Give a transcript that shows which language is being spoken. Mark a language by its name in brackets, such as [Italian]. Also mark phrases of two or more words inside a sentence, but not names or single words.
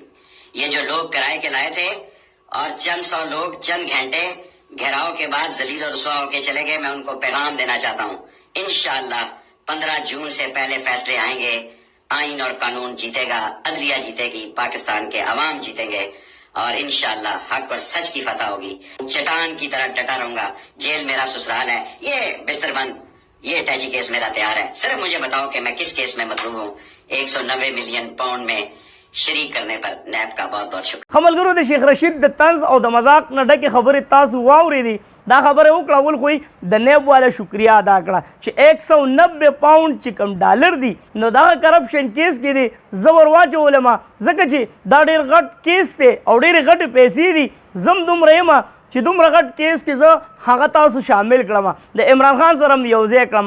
[Urdu] یہ جو لوگ کرائے کے لائے تھے اور چند 100 لوگ چند گھنٹے گھیراؤ کے بعد ذلیل اور رسوا ہو کے چلے گئے، میں ان کو پیغام دینا چاہتا ہوں، ان شاء اللہ 15 جون سے پہلے فیصلے آئیں گے، آئین اور قانون جیتے گا، عدلیہ جیتے گی، پاکستان کے عوام جیتیں گے اور ان شاء اللہ حق اور سچ کی فتح ہوگی. چٹان کی طرح ڈٹا رہوں گا، جیل میرا سسرال ہے، یہ بستر بند، یہ اٹیچی کیس میرا تیار ہے. صرف مجھے بتاؤ کہ میں کس کیس میں مطلوب ہوں۔ 190 ملین پاؤنڈ میں شریک کرنے پر نیب کا بہت بہت شکریہ. [Pashto] खमलगरो د शेख रशीद د طنز او د مذاق نه ډکې خبرې تاسو واورېدې، دا خبره وکړه ول خو د نیب والا شکریا ادا کړه چې 190 پاونډ چې کم ډالر دي نو دغه کرپشن کیس کې دی زبر واچولم، ځکه چې دا ډېر غټ کیس دی او ډېرې غټې پیسې دي، زم دومره یم چې دومره غټ کیس کې زه هغه تاسو شامل کړم، د عمران خان سره م یوځای کړم.